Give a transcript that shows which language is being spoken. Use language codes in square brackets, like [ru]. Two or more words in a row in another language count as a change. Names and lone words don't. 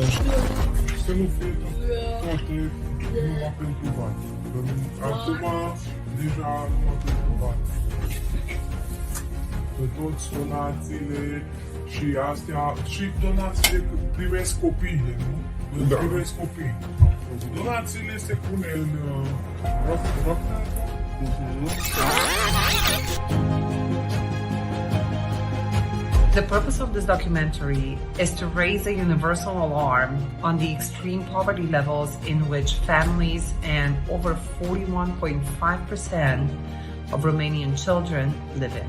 [ro] Să nu fie toate numai pentru bani. Acum deja numai pentru bani. Pe toți donațiile și astea, și donațiile privesc copiii, nu? Da. Privesc copiii. Donațiile se pune în [en] The purpose of this documentary is to raise a universal alarm on the extreme poverty levels in which families and over 41.5% of Romanian children live in.